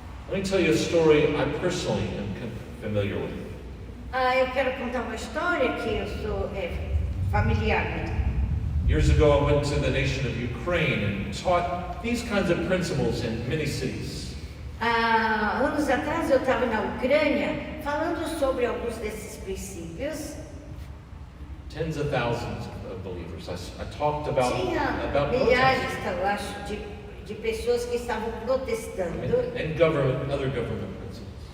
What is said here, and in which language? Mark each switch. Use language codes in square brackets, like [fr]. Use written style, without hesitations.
[en] Let me tell you a story I personally am familiar with. [pt] Eu quero contar uma história que eu sou familiar com. [en] Years ago, I went to the nation of Ukraine and taught these kinds of principles in many cities. [pt] Anos atrás eu estava na Ucrânia falando sobre alguns desses princípios. [en] Tens of thousands of believers. I talked about [pt] Tinha milhares, eu acho, de pessoas que estavam protestando [en] and other government principles.